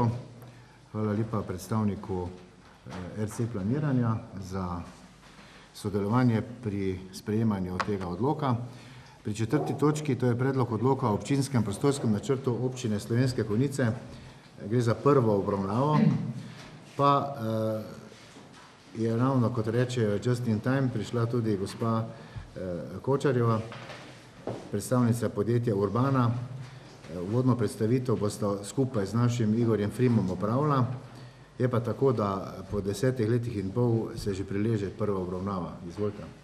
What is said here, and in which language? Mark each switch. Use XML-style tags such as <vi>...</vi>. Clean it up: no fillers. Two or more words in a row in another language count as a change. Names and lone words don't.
<sl>Hvala lepa predstavniku RC Planiranja za sodelovanje pri sprejemanju tega odloka. Pri četrti točki, to je predlog odloka o občinskem prostorskem načrtu občine Slovenske Konjice, gre za prvo obravnavo, pa je ravno, kot rečejo,</sl> <en>just in time</en> <sl>prišla tudi gospa Kočarjeva, predstavnica podjetja Urbana. Uvodno predstavitev bosta skupaj z našim Igorjem Frimom opravila. Je pa tako, da po 10 letih in pol se že prileže prva obravnava. Izvolite.</sl>